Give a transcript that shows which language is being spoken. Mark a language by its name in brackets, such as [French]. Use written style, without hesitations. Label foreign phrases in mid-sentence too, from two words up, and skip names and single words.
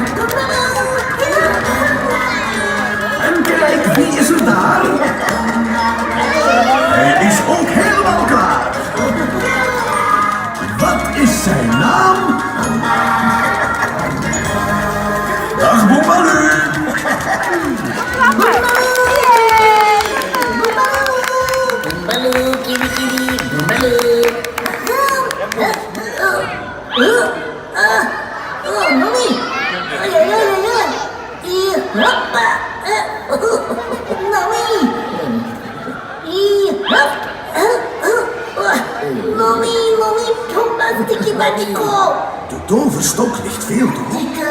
[Dutch] En kijk, wie is er daar? Hij is ook helemaal klaar. Wat is zijn naam? Dag Boombaloo. Boombaloo, kiri kiri, boombaloo. Oh, mami. Ay, ay, ay, ay. Y hoppa. Mami. Noni, Noni, Bombastic Magico. De toverstok ligt veel te hoog.